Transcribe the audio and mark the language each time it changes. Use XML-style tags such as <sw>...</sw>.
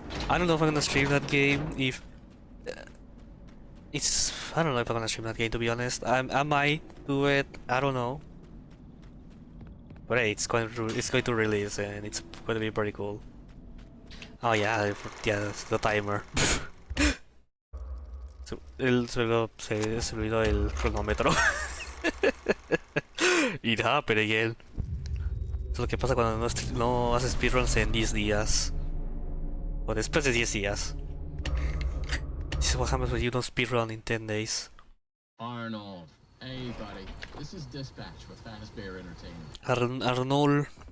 <en>I don't know if I'm gonna stream that game. I don't know if I'm gonna stream that game, to be honest. I might do it. I don't know. But hey, it's going to release and it's going to be pretty cool. Oh yeah, it's the timer.</en> <es>Se olvidó el cronómetro.</es> <en>It happened again.</en> <es>Eso es lo que pasa cuando no haces speedruns en 10 días. O después de 10 días.</es> <en>This is what happens when you don't speedrun in 10 days. Arnold. Hey, buddy. This is Dispatch with Fazbear Entertainment. Arnold.</en>